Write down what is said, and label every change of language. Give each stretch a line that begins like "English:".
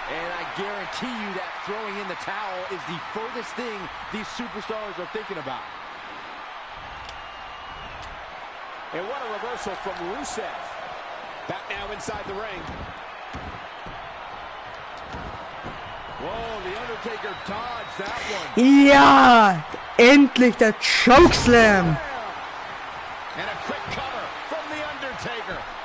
English: And I guarantee you that throwing in the towel is the furthest thing these superstars are thinking about. And what a reversal from Rusev. Back now inside the ring. Whoa, The Undertaker dodged that one.
German: Ja, endlich der Chokeslam.
English: And a quick cover from The Undertaker.